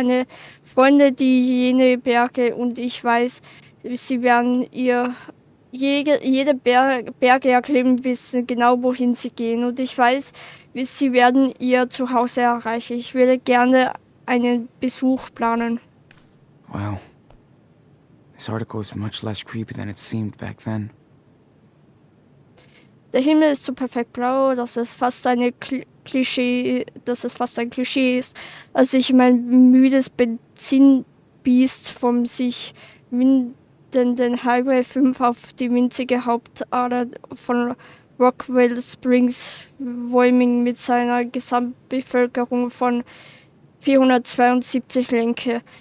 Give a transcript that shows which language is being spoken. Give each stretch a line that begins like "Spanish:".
German: Meine Freunde, die jene Berge, und ich weiß, sie werden jede Berge erklimmen, wissen genau, wohin sie gehen. Und ich weiß, sie werden ihr Zuhause erreichen. Ich würde gerne einen Besuch planen. Wow.
English: This article is much less creepy than it seemed back then.
German: Der Himmel ist so perfekt blau, dass es fast ein Klischee ist, als ich mein müdes Benzinbiest vom sich windenden Highway 5 auf die winzige Hauptader von Rockville Springs, Wyoming, mit seiner Gesamtbevölkerung von 472 lenke.